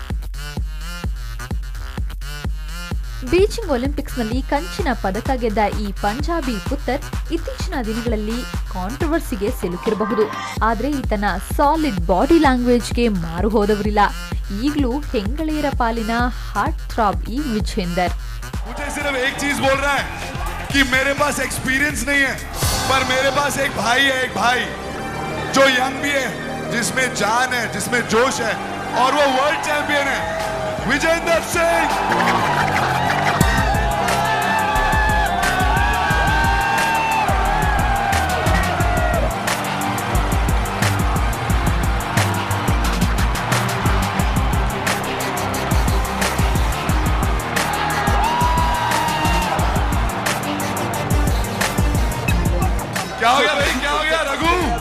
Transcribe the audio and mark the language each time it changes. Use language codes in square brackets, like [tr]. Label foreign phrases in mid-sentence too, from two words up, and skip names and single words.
[kn] ಬೀಚಿಂಗ್ ಒಲಿಂಪಿಕ್ಸ್ನಲ್ಲಿ ಕಂಚಿನ ಪದಕ ಗೆದ್ದ ಈ [pa] ਪੰਜਾਬੀ ਪੁੱਤਰ [kn] ಇತ್ತೀಚಿನ ದಿನಗಳಲ್ಲಿ ಕಾಂಟ್ರವರ್ಸಿಗೆ ಸಿಲುಕಿರಬಹುದು. ಆದ್ರೆ ಈತನ [en] solid body language [kn] ಮಾರು ಹೋದವರಿಲ್ಲ. ಈಗಲೂ ಹೆಂಗಳೆಯರ ಪಾಲಿನ [en] heart throb [kn] ಈ ವಿಜೇಂದರ್. [hi] मुझे सिर्फ एक चीज बोल रहा है कि मेरे पास एक्सपीरियंस नहीं है, पर मेरे पास एक भाई है, एक भाई जो यंग भी है, जिसमें जान है, जिसमें जोश है, और वो [en] world champion [hi] है, विजेंदर सिंह. क्या हो गया भाई, क्या हो गया रघु?